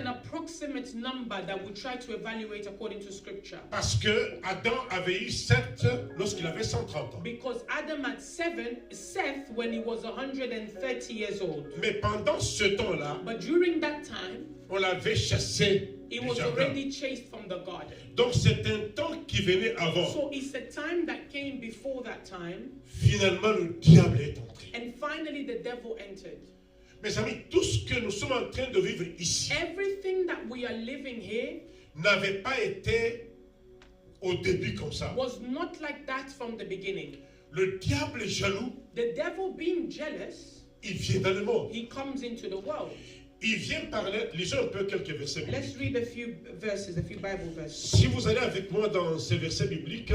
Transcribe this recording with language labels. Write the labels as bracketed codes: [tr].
[en] an approximate number that we try to evaluate according to Scripture. [fr] Parce que Adam avait eu 7 lorsqu'il avait 130 ans. [en] Because Adam had Seth when he was 130 years old. [fr] Mais pendant ce temps-là, [en] But during that time, [fr] on l'avait chassé [en] he [fr] du [en] was [fr] jardin. [en] already chased from the garden. [fr] Donc c'est un temps qui venait avant. [en] So it's a time that came before that time, [fr] Finalement, le diable est entré. [en] and finally the devil entered. [fr] Mes amis, tout ce que nous sommes en train de vivre ici [en] Everything that we are living here [fr] n'avait pas été au début comme ça. [en] was not like that from the beginning. [fr] Le diable est jaloux, [en] The devil, being jealous, [fr] il vient dans le monde. [en] he comes into the world. [fr] Il vient parler, lisons un peu quelques versets [en] Let's [fr] bibliques. [en] read a few verses, a few Bible verses. [fr] Si vous allez avec moi dans ces versets bibliques,